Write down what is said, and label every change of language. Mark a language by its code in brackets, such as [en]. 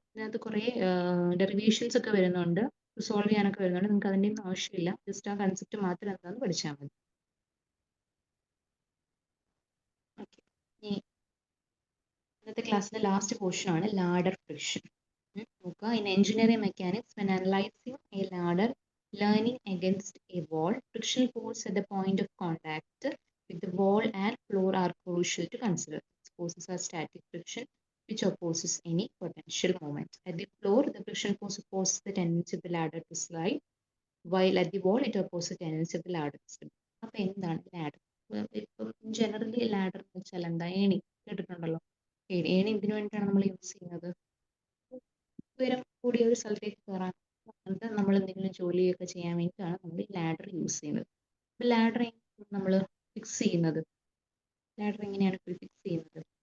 [ml] ഇതിനകത്ത് കുറേ ഡെറിവേഷൻസ് ഒക്കെ വരുന്നുണ്ട്, സോൾവ് ചെയ്യാനൊക്കെ വരുന്നുണ്ട്. നിങ്ങൾക്ക് അതിൻ്റെ ഒന്നും ആവശ്യമില്ല, ജസ്റ്റ് ആ കൺസെപ്റ്റ് മാത്രം എന്താണെന്ന് പഠിച്ചാൽ മതി. ഓക്കെ, ഇന്നത്തെ ക്ലാസ്സിലെ ലാസ്റ്റ് പോർഷൻ ആണ് ലാഡർ ഫ്രിക്ഷൻ. നോക്കുക, [en] in engineering mechanics, when analyzing a ladder leaning against a wall, frictional force at the point of contact with the wall and floor are crucial to consider. These forces are static friction, which opposes any potential moment. At the floor, the friction force opposes the tendency of the ladder to slide, while at the wall, it opposes the tendency of the ladder to slip. [ml] അപ്പോൾ എന്താണ് ladder? ഇപ്പം generally ladder എന്ന് വെച്ചാൽ എന്താ? ഏണി കേട്ടിട്ടുണ്ടല്ലോ. ഏണി എന്തിനു വേണ്ടിയിട്ടാണ് നമ്മൾ യൂസ് ചെയ്യുന്നത്? ഉയരം കൂടിയ ഒരു സ്ഥലത്തേക്ക് കയറാൻ, അങ്ങനത്തെ നമ്മൾ എന്തെങ്കിലും ജോലിയൊക്കെ ചെയ്യാൻ വേണ്ടിയിട്ടാണ് നമ്മൾ ഈ ലാഡർ യൂസ് ചെയ്യുന്നത്. അപ്പോൾ ലാഡർ നമ്മൾ ഫിക്സ് ചെയ്യുന്നത്, ലാഡർ എങ്ങനെയാണ് ഫിക്സ് ചെയ്യുന്നത്?